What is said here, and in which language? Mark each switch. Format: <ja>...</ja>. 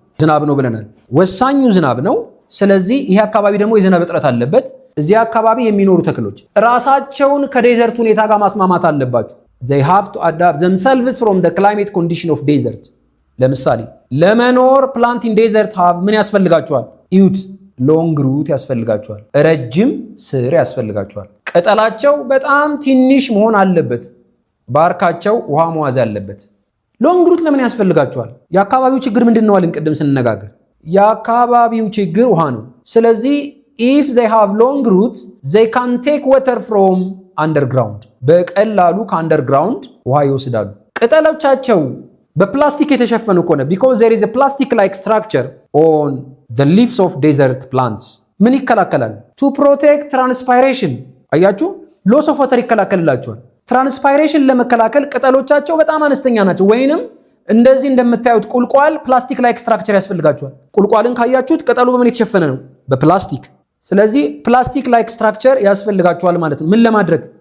<am>ዝናብ ነው ብለናል። ወሳኙ ዝናብ ነው። ስለዚህ ይሄ አካባቢ ደግሞ የዝናብ እጥረት አለበት። እዚህ አካባቢ የሚኖሩ ተክሎች ራሳቸውን ከዴዘርት ሁኔታ ጋር ማስማማት አለባቸው።</am> <en>they have to adapt themselves from the climate condition of desert።</en> <am>ለምሳሌ ለመኖር ፕላንት ኢን ዴዘርት ሃቭ ምን ያስፈልጋቸዋል? እዩት ሎንግ ሩት ያስፈልጋቸዋል። ረጅም ስር ያስፈልጋቸዋል። ቅጠላቸው በጣም ትንሽ መሆን አለበት። ባርካቸው ውሃ መዋዝ አለበት። ሎንግ ሩት ለምን ያስፈልጋቸዋል? የአካባቢው ችግር ምንድነው አልን ቅድም ስንነጋገር? የአካባቢው ችግር ውሃ ነው። ስለዚህ</am> <en>if they have long roots they can take water from underground።</en> <am>በቀላሉ ከአንደርግራውንድ ውሃ ይወስዳሉ። ቅጠሎቻቸው በፕላስቲክ የተሸፈኑ ከሆነ</am> <en>because there is a plastic like structure on the leaves of desert plants</en> <am>ምን ይከላከላል?</am> <en>to protect transpiration።</en> <am>አያችሁ</am> <en>loss of water</en> <am>ይከላከልላቸዋል። ትራንስፓይሬሽን ለመከላከል ቅጠሎቻቸው በጣም አነስተኛ ናቸው። ወይንም እንደዚህ እንደምታዩት ቁልቋል ፕላስቲክ ላይክ ስትራክቸር ያስፈልጋቸዋል። ቁልቋልን ካያችሁት ቅጠሉ በምን የተሸፈነ ነው? በፕላስቲክ። ስለዚህ ፕላስቲክ ላይክ ስትራክቸር ያስፈልጋቸዋል ማለት ነው። ምን ለማድረግ?</am>